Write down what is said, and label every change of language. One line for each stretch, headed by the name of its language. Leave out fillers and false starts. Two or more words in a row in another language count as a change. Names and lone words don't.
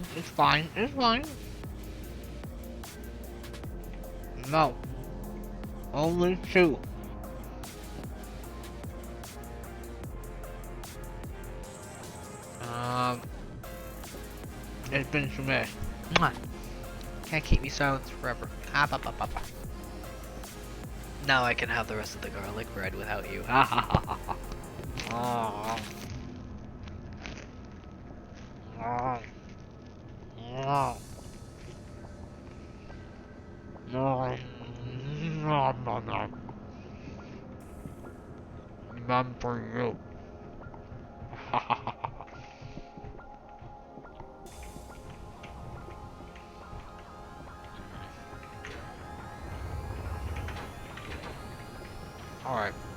English: It's fine. It's fine. No. Only 2. It's been submitted. Mwah. Can't keep me silent forever. Ah, ba, ba, ba, ba. Now I can have the rest of the garlic bread without you. Ha ha ha ha ha. Oh. No. No. No, no, no. None for you. Alright.